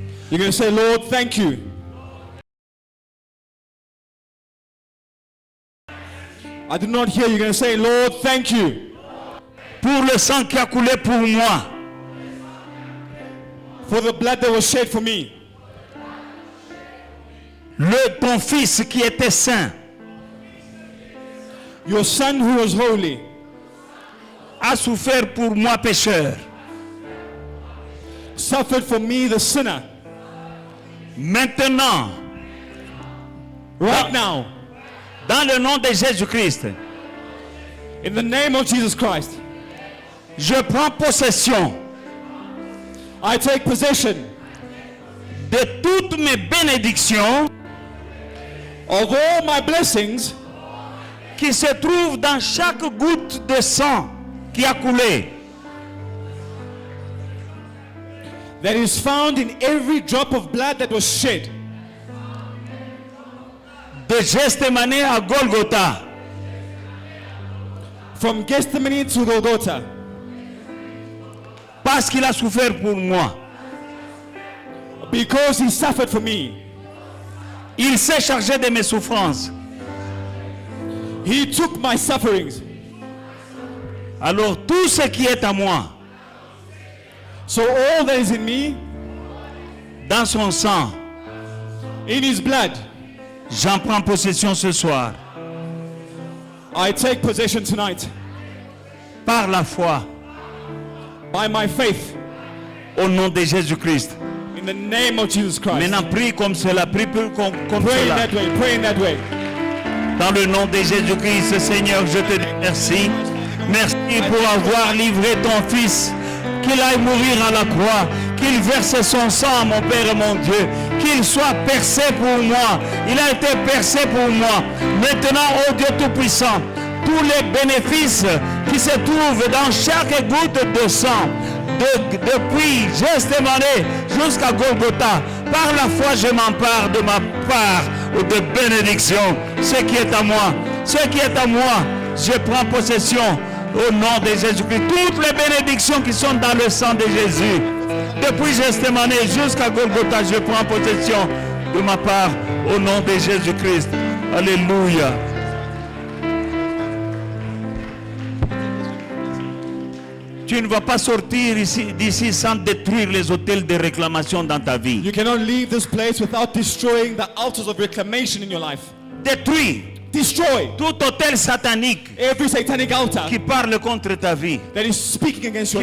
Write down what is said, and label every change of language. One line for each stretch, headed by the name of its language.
English: You're going to say, Lord, thank you. I did not hear you. You're going to say, Lord, thank you
French: Pour le sang qui a coulé pour moi.
English: for the blood that was shed for me.
French: Ton fils qui était saint
English: Your son who was holy
French: a souffert pour moi pécheur.
English: suffered for me, the sinner.
French: Maintenant,
English: Right now,
French: dans le nom de Jésus-Christ,
English: in the name of Jesus Christ,
French: je prends possession
English: I take possession
French: de toutes mes bénédictions
English: of all my blessings
French: qui se trouvent dans chaque goutte de sang qui a coulé.
English: that is found in every drop of blood that was shed.
French: De Gethsemane à Golgotha.
English: From Gethsemane to Golgotha.
French: Parce qu'il a souffert pour moi.
English: Because he suffered for me.
French: Il s'est chargé de mes souffrances.
English: He took my sufferings.
French: Alors tout ce qui est à moi,
English: So all that is in me,
French: dans son sang,
English: in his blood,
French: j'en prends possession ce soir.
English: I take possession tonight.
French: Par la foi,
English: By my faith.
French: au nom de Jésus-Christ.
English: In the name of Jesus Christ.
French: Maintenant, prie comme cela, prie comme
English: Pray in
French: cela.
English: that way. Pray in that way.
French: Dans le nom de Jésus-Christ, Seigneur, je te dis merci. Merci pour avoir livré ton Fils, qu'il aille mourir à la croix, qu'il verse son sang, mon Père et mon Dieu, qu'il soit percé pour moi. Il a été percé pour moi. Maintenant, ô Dieu Tout-Puissant, tous les bénéfices qui se trouvent dans chaque goutte de sang, depuis Gethsémani jusqu'à Golgotha, par la foi, je m'empare de ma part de bénédiction. Ce qui est à moi, ce qui est à moi, je prends possession au nom de Jésus-Christ. Toutes les bénédictions qui sont dans le sang de Jésus, depuis Gethsémani jusqu'à Golgotha, je prends possession de ma part au nom de Jésus-Christ. Alléluia. Tu ne vas pas sortir d'ici sans détruire les hôtels de réclamation dans ta vie.
English: You cannot leave this place without destroying the altars of reclamation in your life.
French: Détruis
English: Destroy
French: tout hôtel satanique
English: every satanic altar
French: qui parle contre ta vie,
English: that is speaking against your